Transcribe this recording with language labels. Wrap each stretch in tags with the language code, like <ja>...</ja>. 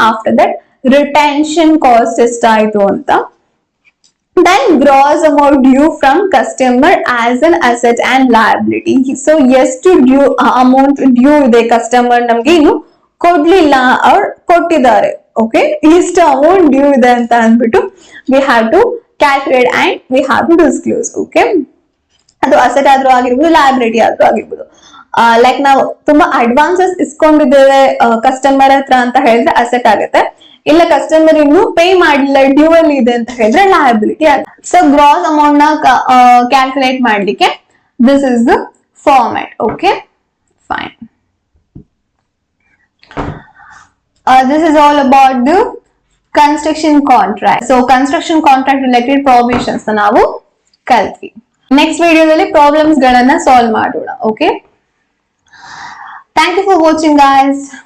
<en>after that retention cost</en> <kn>ಎಷ್ಟಾಯ್ತು ಅಂತ.</kn> <en>Then gross amount due from customer as an asset and liability.</en> <kn>So ಎಷ್ಟು due amount due ಇದೆ customer ನಮ್ಗೆ ಇನ್ನು ಕೊಡ್ಲಿಲ್ಲ ಅವ್ರು ಕೊಟ್ಟಿದ್ದಾರೆ. ಓಕೆ, ಇಷ್ಟು ಅಮೌಂಟ್ ಡ್ಯೂ ಇದೆ ಅಂತ ಅಂದ್ಬಿಟ್ಟು</kn> <en>We have to calculate and we have to disclose.</en> <kn>Okay, ಅದು ಅಸೆಟ್ ಆದ್ರೂ ಆಗಿರ್ಬೋದು, ಲಯಬಿಲಿಟಿ ಆದ್ರೂ ಆಗಿರ್ಬೋದು. ಲೈಕ್ ನಾವು ತುಂಬಾ ಅಡ್ವಾನ್ಸಸ್ ಇಸ್ಕೊಂಡಿದ್ದೇವೆ ಕಸ್ಟಮರ್ ಹತ್ರ ಅಂತ ಹೇಳಿದ್ರೆ ಅಸೆಟ್ ಆಗುತ್ತೆ. ಇಲ್ಲ ಕಸ್ಟಮರ್ ಇನ್ನು ಪೇ ಮಾಡಿಲ್ಲ ಡ್ಯೂ ಅಲ್ಲಿ ಇದೆ ಅಂತ ಹೇಳಿದ್ರೆ ಲಯಬಿಲಿಟಿ ಆಗುತ್ತೆ. ಸೊ ಗ್ರಾಸ್ ಅಮೌಂಟ್ ನ ಕ್ಯಾಲ್ಕುಲೇಟ್ ಮಾಡ್ಲಿಕ್ಕೆ</kn> <en>This is the format. Okay, fine. This is all about the construction contract.</en> <kn>So construction contract related provisions ನಾವು ಕಲ್ತ್ವಿ. ನೆಕ್ಸ್ಟ್ ವಿಡಿಯೋದಲ್ಲಿ ಪ್ರಾಬ್ಲಮ್ಸ್ ಗಳನ್ನ ಸಾಲ್ವ್ ಮಾಡೋಣ. Okay,</kn> <en>Thank you for watching guys.</en>